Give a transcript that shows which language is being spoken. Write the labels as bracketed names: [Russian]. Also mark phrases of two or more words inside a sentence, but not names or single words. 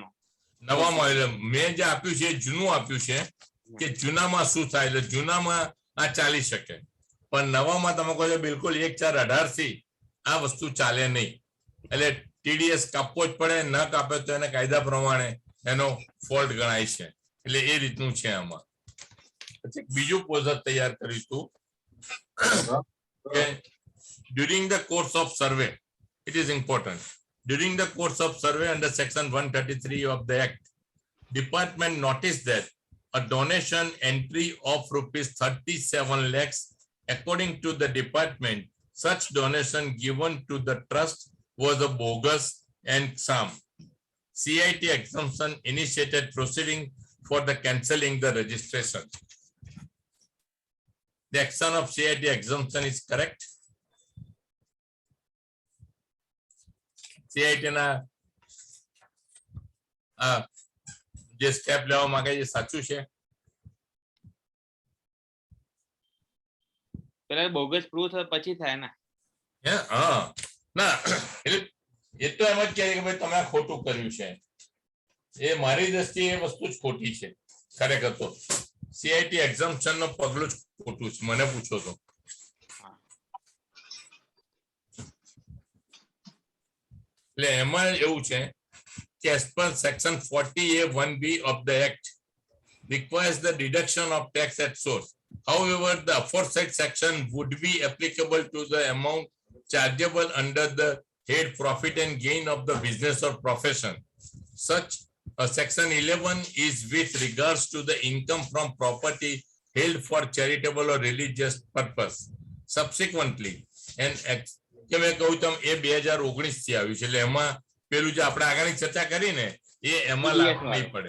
[Gujarati] નવામાં મેં જે આપ્યું છે જૂનું આપ્યું છે કે જૂનામાં શું થાય, એટલે જૂનામાં આ ચાલી શકે, પણ નવામાં તમે કહો છો બિલકુલ 1/4/18 થી આ વસ્તુ ચાલે નહીં, એટલે ટીડીએસ કાપવો જ પડે, ન કાપે તો એને કાયદા પ્રમાણે એનો ફોલ્ટ ગણાય છે, એટલે એ રીતનું છે આમાં. પછી બીજું પોઝર તૈયાર કરીશું કે [English] during the course of survey, it is important, during the course of survey under section 133 of the Act, department noticed that a donation entry of rupees 37 lakhs, according to the department, such donation given to the trust was a bogus and sham. CIT exemption initiated proceeding for the cancelling the registration. The action of CIT exemption is correct. [Gujarati] CIT ના જે સ્ટેપ લેવા માંગે છે સાચું છે? પેલા બોગસ પ્રૂવ થાય પછી થાય ને. હા, ના એટલે એ તો એમ જ કહે કે ભાઈ તમે આ ખોટું કર્યું છે, એ મારી દ્રષ્ટિએ એ વસ્તુ જ ખોટી છે. ખરેખર તો [English] CIT exemption [Gujarati] નો પગલું જ ખોટું છે, મને પૂછો તો. એટલે એમાં એવું છે કે [English] as per section 40A(1)(b) of the Act requires the deduction of tax at source. However, the aforesaid section would be applicable to the amount chargeable under the head profit and gain of the business or profession. Such section 11 is with regards to the income from property held for charitable or religious purpose. Subsequently, [Gujarati] કે મેં કહું તેમ એ 2019 થી આવ્યું છે, એટલે એમાં પેલું જે આપણે આગળની ચર્ચા કરી ને એ એમાં લાગુ નહીં પડે.